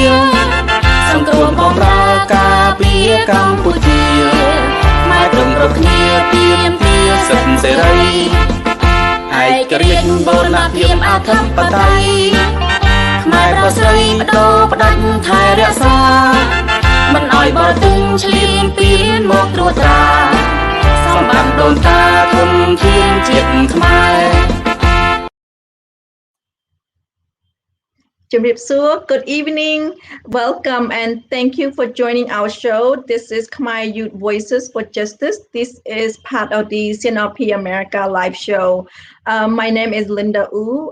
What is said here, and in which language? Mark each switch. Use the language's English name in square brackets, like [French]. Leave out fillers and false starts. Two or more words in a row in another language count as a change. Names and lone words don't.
[Khmer] សង្គ្រោះបម្រើការពារកម្ពុជាខ្មែរត្រឹមគ្រប់គ្នាទាមទារសិទ្ធិសេរីឯករាជ្យបូរណភាពអធិបតេយ្យខ្មែរប្រស្រីបដូរផ្ដាច់ថែរក្សាមិនឲ្យបរទិញឈ្លានពានមកត្រួតត្រាសម្បត្តិដូនតាធនធានជាតិខ្មែរ [English] Good evening, welcome and thank you for joining our show. This is Khmer Youth Voices for Justice. This is part of the CNRP America live show. My name is Linda Wu.